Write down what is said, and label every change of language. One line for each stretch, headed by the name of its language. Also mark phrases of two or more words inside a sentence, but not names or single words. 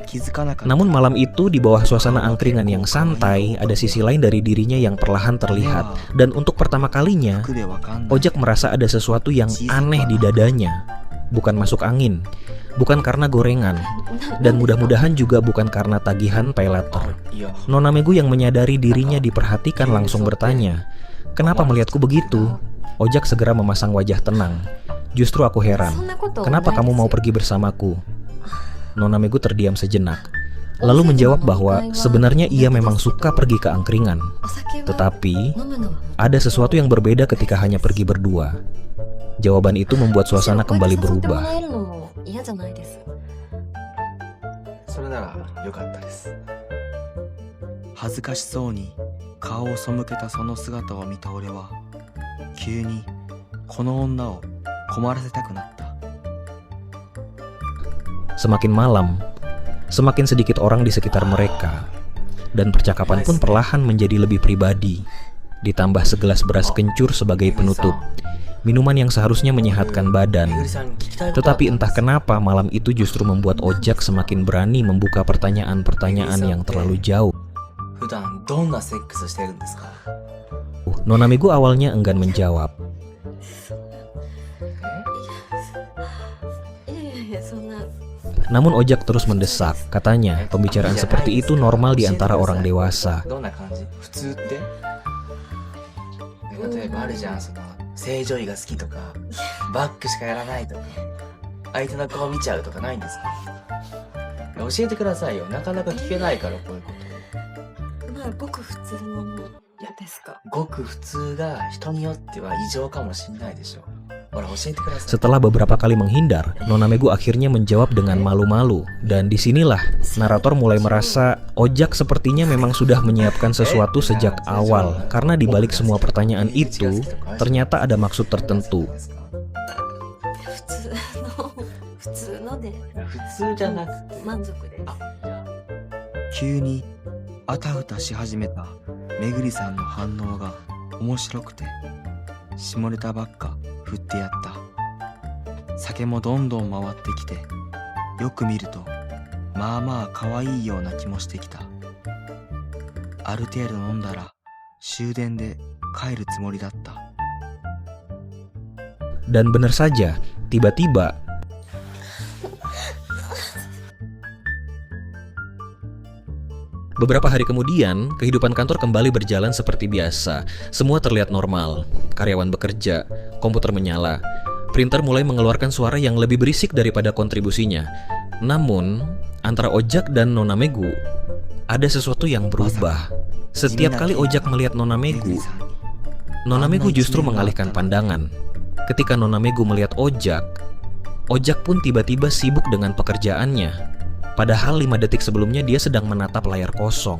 Indonesian: Namun malam itu di bawah suasana angkringan yang santai, ada sisi lain dari dirinya yang perlahan terlihat. Dan untuk pertama kalinya, Ojak merasa ada sesuatu yang aneh di dadanya. Bukan masuk angin, bukan karena gorengan, dan mudah-mudahan juga bukan karena tagihan
English: pay later.
Indonesian: Nona Megu yang menyadari dirinya diperhatikan langsung bertanya, "Kenapa melihatku begitu?" Ojak segera memasang wajah tenang. "Justru aku heran, kenapa kamu mau pergi bersamaku?" Nona Megu terdiam sejenak, lalu menjawab bahwa sebenarnya ia memang suka pergi ke angkringan. Tetapi, ada sesuatu yang berbeda ketika hanya pergi berdua. Jawaban itu membuat suasana kembali berubah.
Japanese: 嫌じゃないです。それなら良かったです。恥ずかしそうに顔を背けたその姿を見た俺は急にこの女を困らせたくなった。
Indonesian: Semakin malam, semakin sedikit orang di sekitar mereka, dan percakapan pun perlahan menjadi lebih pribadi. Ditambah segelas beras kencur sebagai penutup, minuman yang seharusnya menyehatkan badan. Tetapi entah kenapa malam itu justru membuat Ojak semakin berani membuka pertanyaan-pertanyaan yang terlalu jauh. Nona Megu awalnya enggan menjawab. Namun Ojak terus mendesak. Katanya, pembicaraan seperti itu normal di antara orang dewasa.
Japanese: 例えばあるじゃん、その正常位が好きとかバックしかやらないとか相手の顔見ちゃうとかないんですか？教えてくださいよ。なかなか聞けないからこういうこと。まあごく普通のものですか。ごく普通が人によっては異常かもしれないでしょ。ほら教えてください。
Indonesian: Setelah beberapa kali menghindar, Nona Megu akhirnya menjawab dengan malu-malu. Dan disinilah narator mulai merasa Ojak sepertinya memang sudah menyiapkan sesuatu sejak awal. Karena dibalik semua pertanyaan itu, ternyata ada maksud tertentu.
Japanese: 普通ので普通じゃなくて満足です。急にあたふたし始めためぐりさんの反応が面白くて下ネタばっか振ってやった。酒もどんどん回ってきてよく見るとまあまあ可愛いような気もしてきた。ある程度飲んだら終電で帰るつもりだった。
Indonesian: Dan benar saja, tiba-tiba beberapa hari kemudian, kehidupan kantor kembali berjalan seperti biasa. Semua terlihat normal. Karyawan bekerja, komputer menyala, printer mulai mengeluarkan suara yang lebih berisik daripada kontribusinya. Namun, antara Ojak dan Nona Megu ada sesuatu yang berubah. Setiap kali Ojak melihat Nona めぐ Megu,
Japanese: りさんに
Indonesian: Nona Megu justru mengalihkan pandangan. Ketika Nona Megu melihat Ojak, Ojak pun tiba-tiba sibuk dengan pekerjaannya. Padahal 5 detik sebelumnya dia sedang menatap layar kosong.